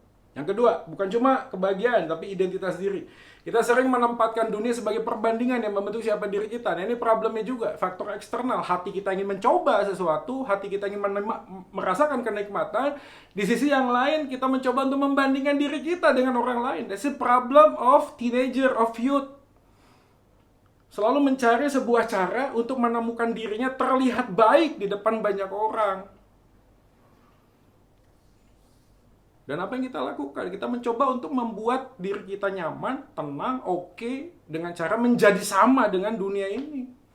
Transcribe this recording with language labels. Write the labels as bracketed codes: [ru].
[id] Yang kedua, bukan cuma kebahagiaan, tapi identitas diri. Kita sering menempatkan dunia sebagai perbandingan yang membentuk siapa diri kita. Nah, ini problemnya juga, faktor eksternal. Hati kita ingin mencoba sesuatu, hati kita ingin merasakan kenikmatan. Di sisi yang lain, kita mencoba untuk membandingkan diri kita dengan orang lain. [en] That's the problem of teenager, of youth. [id] Selalu mencari sebuah cara untuk menemukan dirinya terlihat baik di depan banyak orang. Dan apa yang kita lakukan? Kita mencoba untuk membuat diri kita nyaman, tenang, oke, dengan cara menjadi sama dengan dunia ini.